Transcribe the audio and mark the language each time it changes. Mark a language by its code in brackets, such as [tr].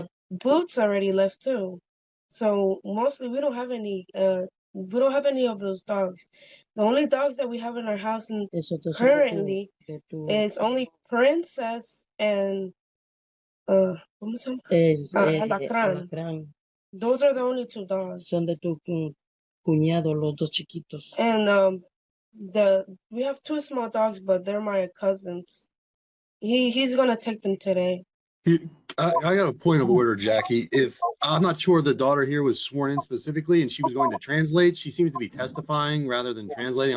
[en] Boots already left too. So mostly we don't have any of those dogs. The only dogs that we have in our house and [es] Esos dos son [en] currently is only Princess and [es] ¿cómo se llama? Alacrán. alacrán. [en] Those are the only two dogs. [es] Son de tu cuñado, los dos chiquitos. [en] And we have two small dogs, but they're my cousins. He's gonna take them today. I got a point of order, Jackie. If I'm not sure the daughter here was sworn in specifically and she was going to translate, she seems to be testifying rather than translating.